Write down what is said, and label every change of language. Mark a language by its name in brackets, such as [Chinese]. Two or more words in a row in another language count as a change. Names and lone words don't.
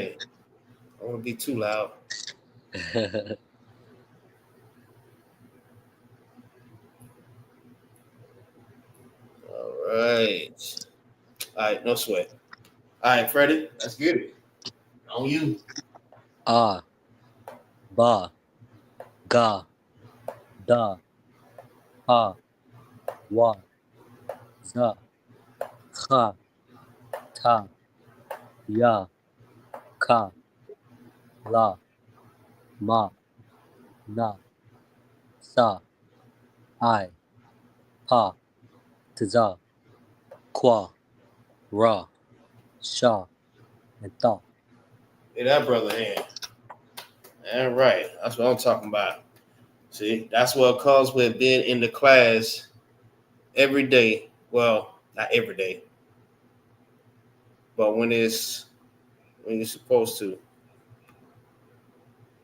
[English] I don't want to be too loud. All right. All right, no sweat. All right, Freddie, let's get it. On you. [Arabic] Ba, ga, da, ha, wa, za, ha, ta, ya, ka, la, ma, na, sa, I, pa, taza, qua, ra, sha, [English] and tha. Hey, that brother hand. All right. That's what I'm talking about. See, that's what comes with being in the class every day. Well, not every day, but when you're supposed to.